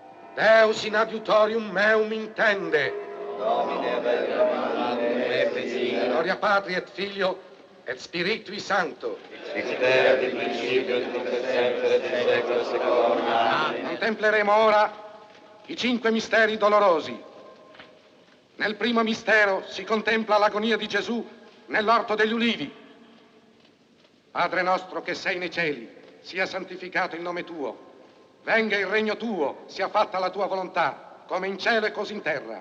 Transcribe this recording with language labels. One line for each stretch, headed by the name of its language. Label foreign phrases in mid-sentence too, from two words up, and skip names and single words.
Latin: Deus in adiutorium meum intende. Gloria Patri et Filio et Spiritui Sancto.
Italian: Contempleremo ora i 5 misteri dolorosi. Nel primo mistero si contempla l'agonia di Gesù nell'orto degli ulivi. Padre nostro che sei nei cieli, sia santificato il nome tuo. Venga il regno tuo, sia fatta la tua volontà, come in cielo e così in terra.